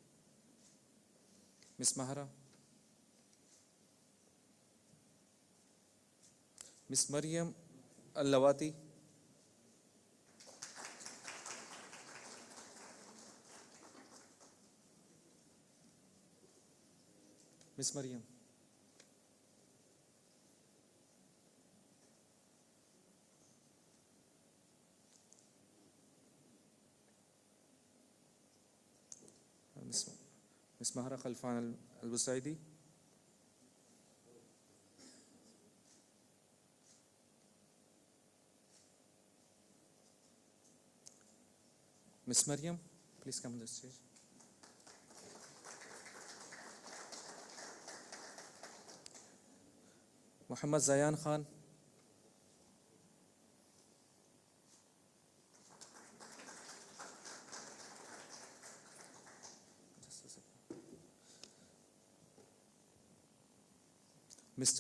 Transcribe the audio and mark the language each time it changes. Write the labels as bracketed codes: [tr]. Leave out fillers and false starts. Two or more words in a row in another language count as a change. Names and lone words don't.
[en] Ms. Mahra. Ms. Maryam Al-Lawati. Ms. Maryam. Ms. Mahra Khalfan Al-Busaidi. Ms. Maryam, please come on the stage. Muhammad Zayan Khan. Mr.